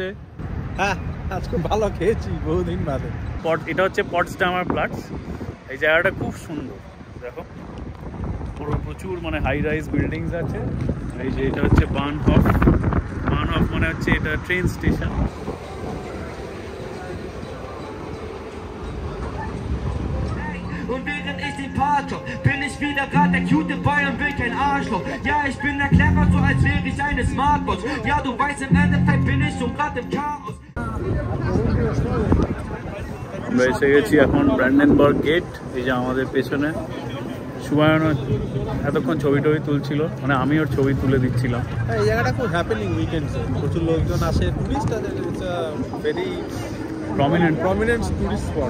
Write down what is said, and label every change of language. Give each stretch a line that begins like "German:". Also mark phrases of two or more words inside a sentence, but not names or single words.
Bangla: হ্যাঁ আজকে ভালো খেয়েছি বহুদিন বাদে। এটা হচ্ছে পটসডামার প্লাটস। এই জায়গাটা খুব সুন্দর, দেখো পুরো প্রচুর মানে
English: high rise buildings
Bangla: আছে। এই যে এটা হচ্ছে বার্নহফ মানে হচ্ছে এটা ট্রেন স্টেশন।
German: Und während ich den Part hab, bin ich wieder grad der
English: cute Boy
German: und will kein Arschloch. Ja, ich bin der clever, so als wäre ich eine Smartwatch. Ja, du weißt, im Endeffekt bin ich schon grad im Chaos.
Bangla: আমরা এসে গেছি এখন ব্র্যান্ডেনবার্গ গেট। এই যে আমাদের পেছনে সুবায়ন এতক্ষণ ছবি টবি তুলছিল, মানে আমি ওর ছবি তুলে দিচ্ছিলাম। এই জায়গাটা খুব
English: happening weekends,
Bangla: প্রচুর লোকজন আসে, টুরিস্ট আছে,
English: it's a very prominent tourist spot.